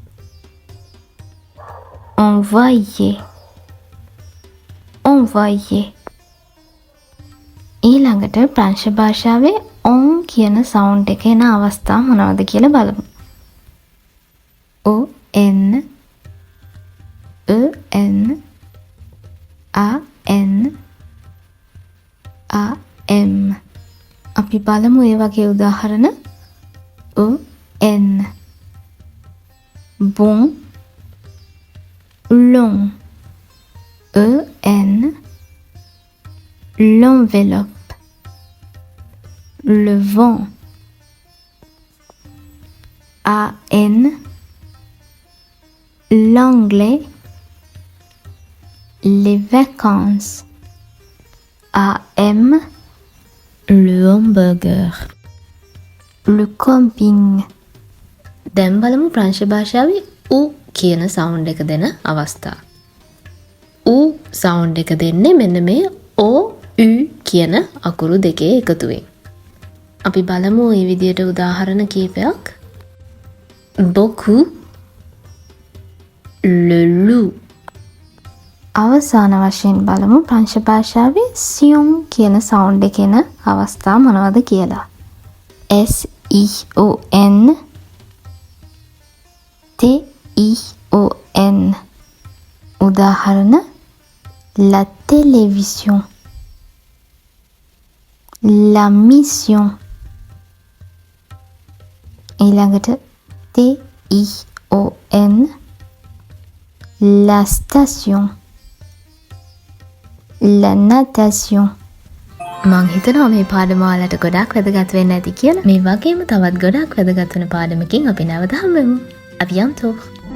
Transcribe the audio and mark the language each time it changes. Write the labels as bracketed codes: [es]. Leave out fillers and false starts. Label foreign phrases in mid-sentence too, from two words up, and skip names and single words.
[fr] Envoyer, envoyer. [si] ඊළඟට ප්‍රංශ භාෂාවේ on කියන සවුන්ඩ් එක එන අවස්ථා මොනවද කියලා බලමු. [fr] O, N, E, N, A, N, A, M. [si] අපි බලමු ඒ වගේ උදාහරණ. [fr] O, N. Bon, long. E, N. L'enveloppe, le vent. A, N. L'anglais, les vacances. A, M. Le hamburger. Le camping. [si] දැන් බලමු ප්‍රංශ භාෂාවේ ඌ කියන සවුන්ඩ් එක දෙන අවස්ථා. ඌ සවුන්ඩ් එක දෙන්නේ මෙන්න මේ ඕ ු කියන අකුරු දෙකේ එකතුවෙන්. අපි බලමු මේ විදියට උදාහරණ කීපයක්. [fr] Beaucoup, le loup. [si] අවසාන වශයෙන් බලමු ප්‍රංශ භාෂාවේ සියුම් කියන සවුන්ඩ් එක එන අවස්ථා මොනවද කියලා. [fr] S-I-O-N T-I-O-N. උදාහරණ La télévision, La mission. ඊළඟට T-I-O-N La station, La natation. [si] මං හිතනවා මේ පාඩම ඔයාලට ගොඩාක් වැදගත් වෙන්න ඇති කියලා. මේ වගේම තවත් ගොඩාක් වැදගත් වෙන පාඩමකින් අපි නැවත හම්බෙමු. [fr] À bientôt.